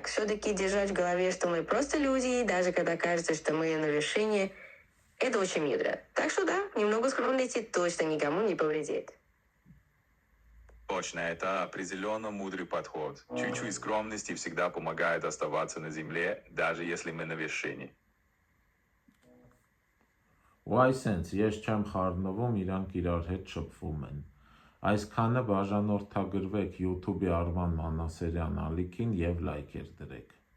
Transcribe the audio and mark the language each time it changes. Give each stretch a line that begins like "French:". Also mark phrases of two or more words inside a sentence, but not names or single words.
Russian: Все-таки держать в голове, что мы просто люди, даже когда кажется, что мы на вершине, это очень мудро. Так что да, немного скромности точно никому не повредит. Точно, это определенно мудрый подход. Чуть-чуть скромности всегда помогает оставаться на земле, даже если мы на вершине.
Armenian: Ու այսենց ես չեմ խառնվում, իրանք իրար հետ շփվում են։ Այսքանը բաժանորդագրվեք YouTube-ի Արման Մանասերյան ալիքին եւ լայքեր դրեք։